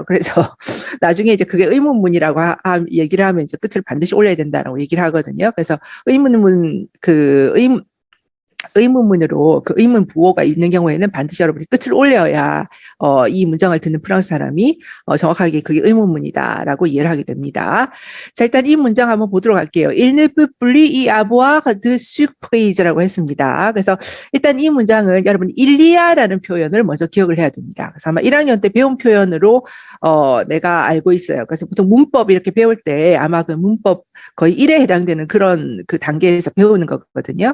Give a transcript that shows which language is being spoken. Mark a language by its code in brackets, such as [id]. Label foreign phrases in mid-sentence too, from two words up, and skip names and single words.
[ko] 그래서 나중에 이제 그게 의문문이라고 얘기를 하면 이제 끝을 반드시 올려야 된다라고 얘기를 하거든요. 그래서 의문문으로 그 의문 부호가 있는 경우에는 반드시 여러분이 끝을 올려야 이 문장을 듣는 프랑스 사람이 정확하게 그게 의문문이다라고 이해를 하게 됩니다. 자, 일단 이 문장 한번 보도록 할게요. [fr] Il ne peut plus y avoir de surprise [ko] 라고 했습니다. 그래서 일단 이 문장은 여러분 일리아라는 표현을 먼저 기억을 해야 됩니다. 그래서 아마 1학년 때 배운 표현으로 내가 알고 있어요. 그래서 보통 문법 이렇게 배울 때 아마 그 문법 거의 1에 해당되는 그런 그 단계에서 배우는 거거든요.